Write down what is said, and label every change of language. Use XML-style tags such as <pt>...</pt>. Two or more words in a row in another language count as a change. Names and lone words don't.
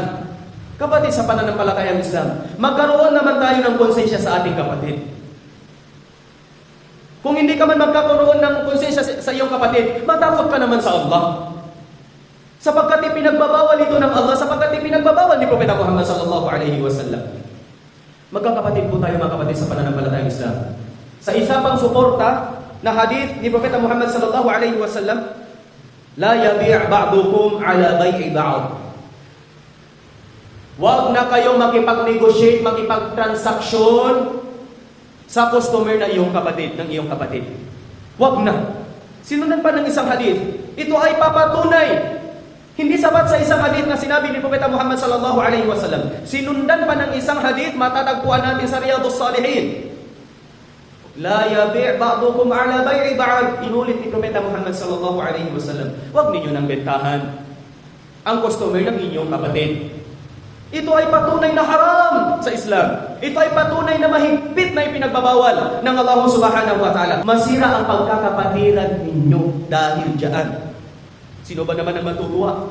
<tl>Kapatid sa pananampalatayang Islam, magkaroon naman tayo ng konsensya sa ating kapatid. Kung hindi ka man magkakaroon ng konsensya sa iyong kapatid, matakot ka naman sa Allah. Sapagkat ipinagbabawal ito ng Allah, sapagkat ipinagbabawal ni Propeta Muhammad</tl> <ar>صلى الله عليه وسلم.</ar> <tl>Magkakapatid po tayo mga kapatid sa pananampalatayang Islam. Sa isa pang suporta na hadith ni Propeta Muhammad</tl> <ar>صلى الله عليه وسلم, لا يبع بعضكم على بيع بعض.</ar> <tl>Huwag na kayong makipag-negotiate, makipag-transaksyon sa customer ng iyong kapatid. Huwag na. Sinundan pa ng isang hadith. Ito ay papatunay. Hindi sapat sa isang hadith na sinabi ni Propeta Muhammad</tl> <ar>صلى الله عليه وسلم.</ar> <tl>Sinundan pa ng isang hadith, matatagpuan natin sa Riyadhus Salihin.</tl> <ar>لا يبع بعضكم على بيع بعض.</ar> <tl>Inulit ni Propeta Muhammad</tl> <ar>صلى الله عليه وسلم.</ar> <tl>Huwag ninyo nang bentahan ang customer ng inyong kapatid. Ito ay patunay na haram sa Islam. Ito ay patunay na mahigpit na ipinagbabawal ng Allah</tl> <ar>سبحانه وتعالى.</ar> <tl>Masira ang pagkakapatiran ninyo dahil dyan. Sino ba naman ang matutuwa?</tl>